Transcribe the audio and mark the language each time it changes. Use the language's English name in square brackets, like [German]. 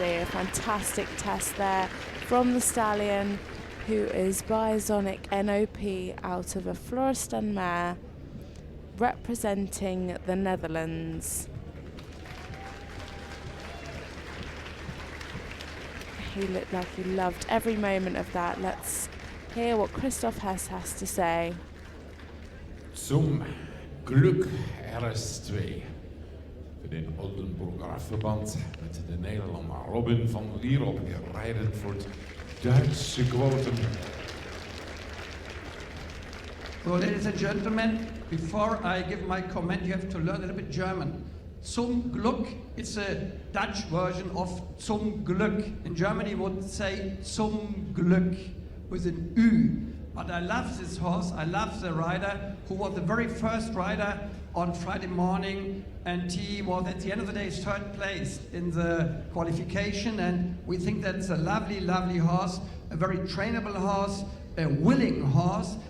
[English] A fantastic test there from the stallion, who is by Zonik NOP out of a Floristan mare representing the Netherlands. He looked like he loved every moment of that. Let's hear what Christoph Hess has to say. [Dutch] Zum Glück RS2. [German] Für den [Dutch] Oldenburger Radverband met de Nederlander Robin van Lierop, rijdend voor het Duitse quotum. [English] So, ladies and gentlemen, before I give my comment, you have to learn a little bit German. Zum Glück is a Dutch version of zum Glück. In Germany, we would say zum Glück with an Ü. But I love this horse. I love the rider who was the very first rider on Friday morning, and he was at the end of the day third place in the qualification, and we think that's a lovely, lovely horse, a very trainable horse, a willing horse.